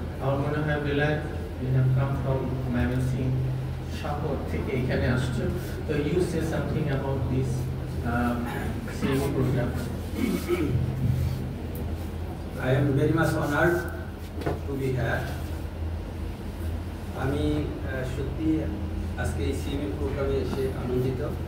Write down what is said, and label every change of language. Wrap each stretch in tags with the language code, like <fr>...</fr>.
<bn>আমার মনে হয় Belayet</bn> <en>you have come from</en> <bn>Mymensingh শহর থেকে এখানে আসছে।</bn> <en>তো you say something about this saving program. I am very much honored to be here.</en> <bn>আমি সত্যি আজকে এই সিএমই প্রোগ্রামে এসে আনন্দিত।</bn>